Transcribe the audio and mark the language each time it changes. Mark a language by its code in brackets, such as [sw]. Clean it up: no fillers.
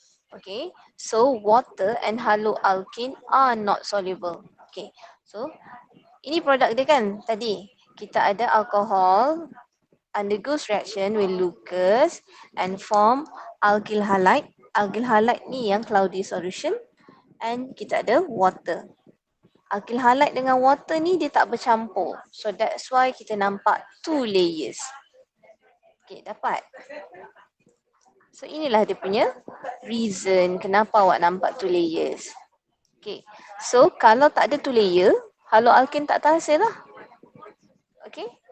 [en] Okay, so water and haloalkane are not soluble. [ms] Okay, so ini produk dia kan tadi. Kita ada [en] alcohol undergoes reaction with Lucas and form alkyl halide. [ms] Alkyl halide ni yang cloudy solution. And kita ada water. Alkyl halide dengan water ni dia tak bercampur. [en] So that's why [ms] kita nampak 2 layers. Okay, dapat? So inilah dia punya reason kenapa awak nampak 2 layers. Okay. So kalau tak ada 2 layer, haloalkane tak terhasil lah. Okay.